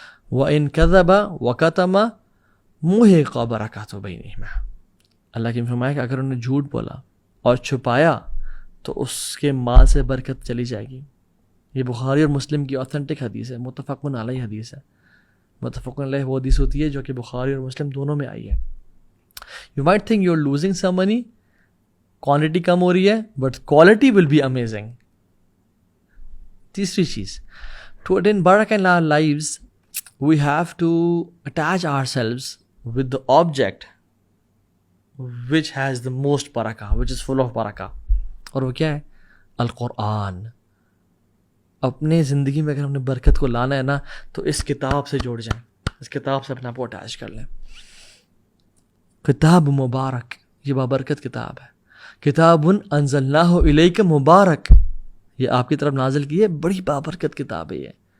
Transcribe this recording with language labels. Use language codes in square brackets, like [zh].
[ar] وَإِن كَذَبَ وَكَتَمَ مُحِقَ بَرَكَاتُ بَيْنِهِمَا، [ur] اللہ کی فرمایا کہ اگر انہوں نے جھوٹ بولا اور چھپایا تو اس کے مال سے برکت چلی جائے گی. یہ بخاری اور مسلم کی آتھینٹک حدیث ہے، متفق علیہ حدیث ہے. متفق علیہ وہ حدیث ہوتی ہے جو کہ بخاری اور مسلم دونوں میں آئی ہے. [en] you might think you are losing some money, [ur] quantity کم ہو رہی ہے [en] But quality will be amazing. [ur] تیسری چیز، [en] To attain برکہ in our lives we have to attach ourselves with the object which has the most barakah, which is full of barakah. [ur] اور وہ کیا ہے؟ القرآن. اپنے زندگی میں اگر ہم نے برکت کو لانا ہے نا تو اس کتاب سے جوڑ جائیں، اس کتاب سے اپنا آپ کو اٹیچ کر لیں. کتاب مبارک، یہ بابرکت کتاب ہے. [ar] کتاب انزلناہ الیک مبارک، [ur] یہ آپ کی طرف نازل کی ہے، بڑی بابرکت کتاب ہے یہ.